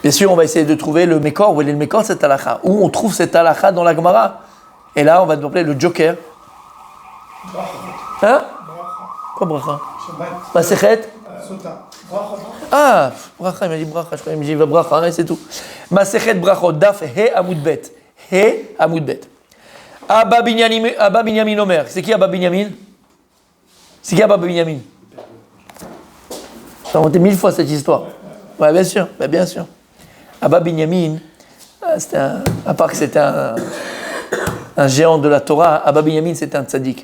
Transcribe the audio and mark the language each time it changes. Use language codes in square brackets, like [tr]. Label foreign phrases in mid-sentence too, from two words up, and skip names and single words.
[fr] Bien sûr, on va essayer de trouver le Mekor, où est le Mekor, cette halakha. Où on trouve cette halakha dans la Gemara. Et là, on va appeler le Joker. Hein? Quoi bracha? Shabbat. Masechet? Sota. Bracha. Ah, bracha, il m'a dit bracha, je crois qu'il m'a dit bracha, hein, c'est tout. [he] מסכת ברכות, דף, ה עמוד ב. ה עמוד ב. אבא בנימין אומר. [fr] C'est qui Abba Binyamin? C'est qui Abba Binyamin? J'ai inventé 1000 fois cette histoire. Ouais, bien sûr, bien sûr. Abba Binyamin, à part que c'était un géant de la Torah, Abba Binyamin c'était un tzaddik.